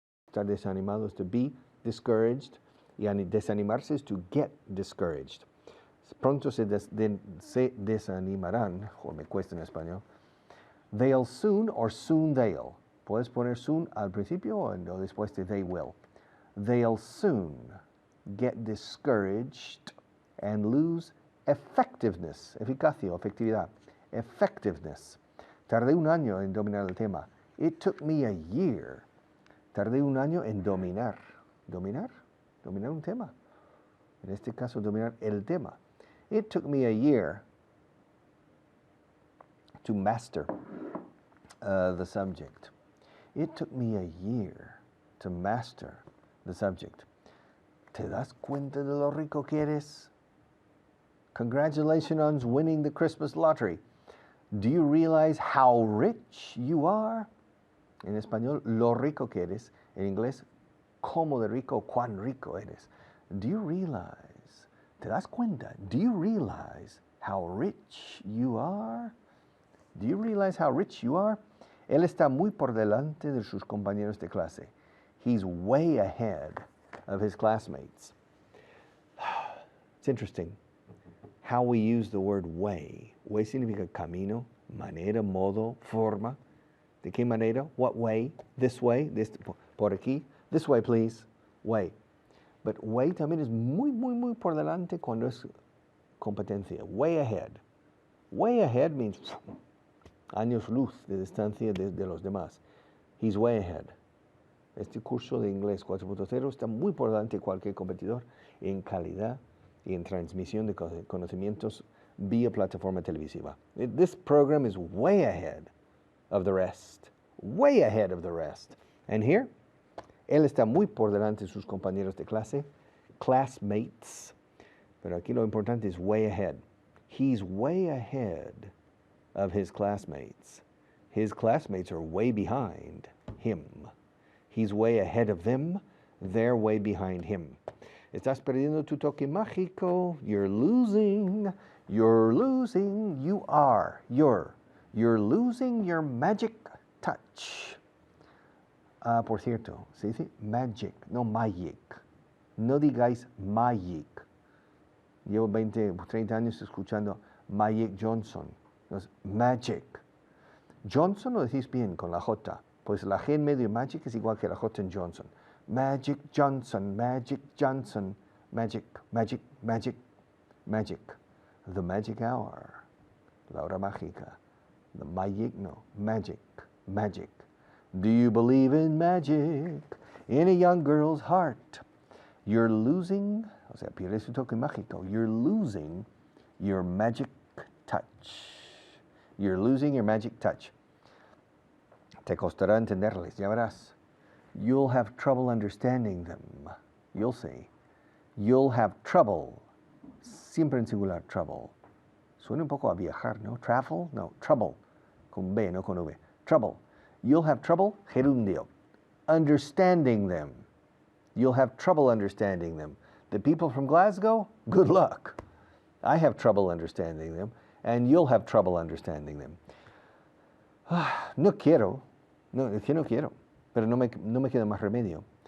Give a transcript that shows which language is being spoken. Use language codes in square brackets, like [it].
[en] Estar desanimado is to be discouraged, y desanimarse is to get discouraged. [es] Pronto se desanimarán, o me cuesta en español. [en] They'll soon or soon they'll. [es] Puedes poner soon al principio o después de they will. [en] They'll soon get discouraged and lose effectiveness, eficacia, efectividad, effectiveness. [es] Tardé un año en dominar el tema. [en] It took me a year. [es] Tardé un año en dominar. ¿Dominar? Dominar un tema. En este caso, dominar el tema. [en] It took me a year to master the subject. It took me a year to master the subject. [es] ¿Te das cuenta de lo rico que eres? [en] Congratulations on winning the Christmas lottery. Do you realize how rich you are? [es] En español, lo rico que eres. En inglés, cómo de rico, cuán rico eres. [en] Do you realize? [es] ¿Te das cuenta? [en] Do you realize how rich you are? Do you realize how rich you are? [es] Él está muy por delante de sus compañeros de clase. [en] He's way ahead of his classmates. It's interesting how we use the word way. [es] Way significa camino, manera, modo, forma. ¿De qué manera? [en] What way? This way? This, [es] por aquí? [en] This way, please. Way. [es] But way también es muy, muy, muy por delante cuando es competencia. Way ahead. Way ahead means años luz de distancia de los demás. He's way ahead. Este curso de inglés 4.0 está muy por delante de cualquier competidor en calidad y en transmisión de conocimientos vía plataforma televisiva. [en] This program is way ahead of the rest. Way ahead of the rest. And here, [es] él está muy por delante de sus compañeros de clase, classmates. Pero aquí lo importante es way ahead. [en] He's way ahead of his classmates. His classmates are way behind him. He's way ahead of them. They're way behind him. [es] Estás perdiendo tu toque mágico. [en] You're losing. You're losing. You are. You're losing your magic touch. [es] Por cierto, se dice magic, no magic. No digáis magic. Llevo 20, 30 años escuchando Magic Johnson. Entonces, magic. Johnson lo decís bien con la J. Pues la G en medio de magic es igual que la J en Johnson. [en] Magic Johnson, Magic Johnson, magic, magic, magic, magic. The magic hour. [es] La hora mágica. [en] The magic, no, magic, magic. Do you believe in magic in a young girl's heart? You're losing, [es] o sea, pierdes tu toque mágico. [en] You're losing your magic touch. You're losing your magic touch. [es] Te costará entenderles, ya verás. [en] You'll have trouble understanding them. You'll see. You'll have trouble. [es] Siempre en singular, trouble. Suena un poco a viajar, ¿no? Travel? No, trouble. Con B, no con V. Trouble. [en] You'll have trouble, gerundio, understanding them. You'll have trouble understanding them. The people from Glasgow, good luck. I have trouble understanding them, and you'll have trouble understanding them. [es] No quiero, no, es que no quiero, pero no me queda más remedio.